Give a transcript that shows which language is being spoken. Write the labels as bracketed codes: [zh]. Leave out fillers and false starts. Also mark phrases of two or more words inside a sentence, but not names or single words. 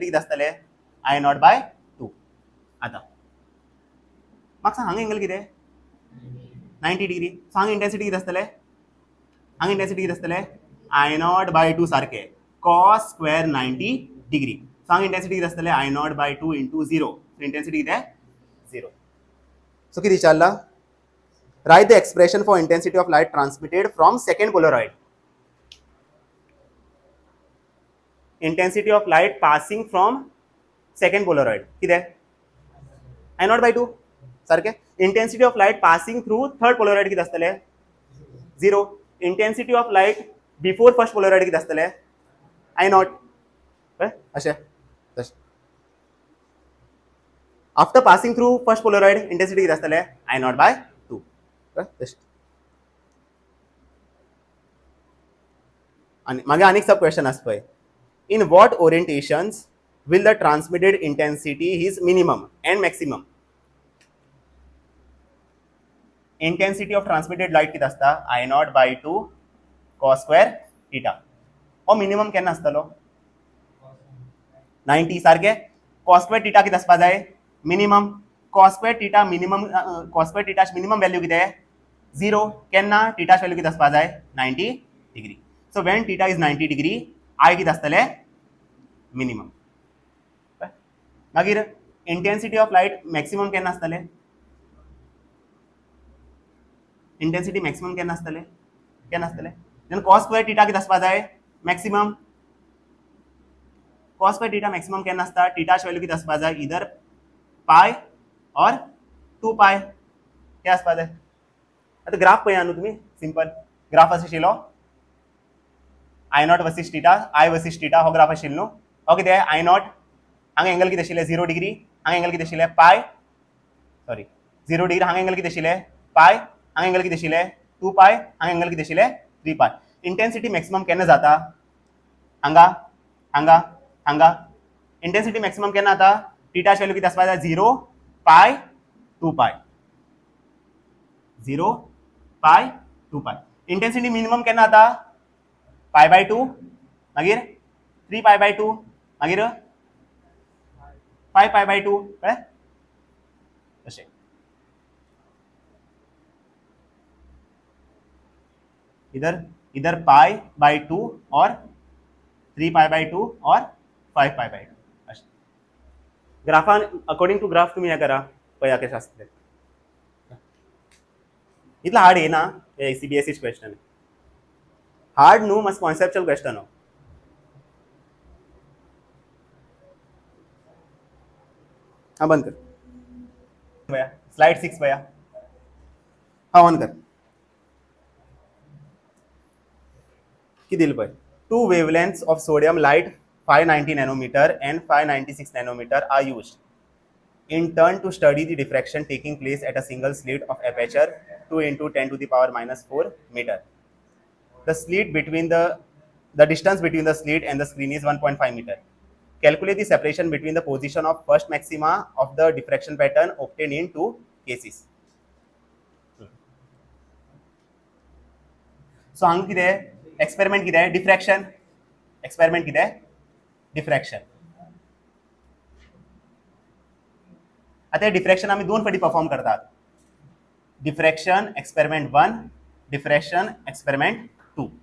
[kok] कितें आसतलें I0/2 आतां म्हाका सांग हांगा एंगल कितें [en] 90 degree so [kok] हांगा इंटेंसिटी कितें आसतलें हांगा इंटेंसिटी कितें आसतलें I0/2 सारकें [en] cos square 90 degree so [kok] हांगा इंटेंसिटी कितें आसतलें I0/2 [en] into 0 so intensity [kok] कितें 0 सो कितें विचारला [en] write the expression for intensity of light transmitted from second Polaroid. Intensity of light passing from second Polaroid. [kok] कितें I0/2 सारकें [en] intensity of light passing through third Polaroid [kok] कितें आसतलें 0 [en] intensity of light before first Polaroid [kok] कितें आसतलें I0 अशें तशें [en] after passing through first Polaroid intensity [kok] कितें आसतलें I0/2 आणि मागे आनीक सब क्वेश्चन आसा पळय [en] in what orientations will the transmitted intensity is minimum and maximum intensity of transmitted light [kok] कितें आसता I0/2 [en] cos square theta [kok] हो मिनिमम केन्ना आसतलो 90 सारकें [en] cos square theta [kok] कितें आसपा जाय [en] minimum cos square theta minimum cos square [kok] थीटाची [en] minimum value [kok] कितें 0 केन्ना थीटाची व्हॅल्यू कितें आसपा जाय [en] 90 degree so when theta is 90 degree [kok] I कितें आसतलें मिनिमम मागीर [en] intensity of light maximum [kok] केन्ना आसतलें [en] intensity maximum [kok] केन्ना आसतलें [en] then cos square theta [kok] कितें आसपा जाय [en] maximum cos square theta maximum [kok] केन्ना आसता थीटाची व्हॅल्यू कितें आसपा जाय इधर पाय और 2 पाय हें आसपा जाय आतां ग्राफ पळया न्हू तुमी [en] simple graph [kok] असो आशिल्लो [en] I0 versus theta I versus theta [kok] हो ग्राफ आशिल्लो न्हू हो कितें I0 हांगा एंगल कितें आशिल्लें 0 डिग्री हांगा एंगल कितें आशिल्लें [en] pi sorry 0 degree [kok] हांगा एंगल कितें आशिल्लें पाय हांगा एंगल कितें आशिल्लें 2 पाय हांगा एंगल कितें आशिल्लें 3 पाय [en] intensity maximum [kok] केन्ना जाता हांगा हांगा हांगा [en] intensity maximum [kok] केन्ना जाता थीटाची व्हॅल्यू कितें आसपा जाय 0 पाय 2 पाय 0 पाय 2 पाय [en] intensity minimum [kok] केन्ना जाता π/2 मागीर 3π/2 मागीर 5π/2 कळ्ळें तशें इधर π/2 और 3π/2 और 5π/2 अशें ग्राफान [en] according to graph [kok] तुमी हें करा पळया कशें आसतलें इतलो हार्ड येना हे CBSE क्वेश्चन हार्ड न्हू मातसो [en] conceptual question [kok] हो हाँ [hi] बंद कर भैया [kok] स्लाइड 6 भैया [hi] हाँ ऑन कर [kok] कि दिल पळय [en] two wavelengths of sodium light 590 nanometer and 596 nanometer are used in turn to study the diffraction taking place at a single slit of aperture 2 into 10 to the power minus 4 meter. The slit between the distance between the slit and the screen is 1.5 meter. Calculate the separation between the position of first maxima of the diffraction pattern obtained in two cases. [kok] So हांगा कितें एक्सपेरिमेंट कितें [en] diffraction experiment [kok] कितें डिफ्रॅक्शन आता डिफ्रॅक्शन आमी दोन फावटी परफॉर्म करतात [en] diffraction experiment 1 diffraction experiment 2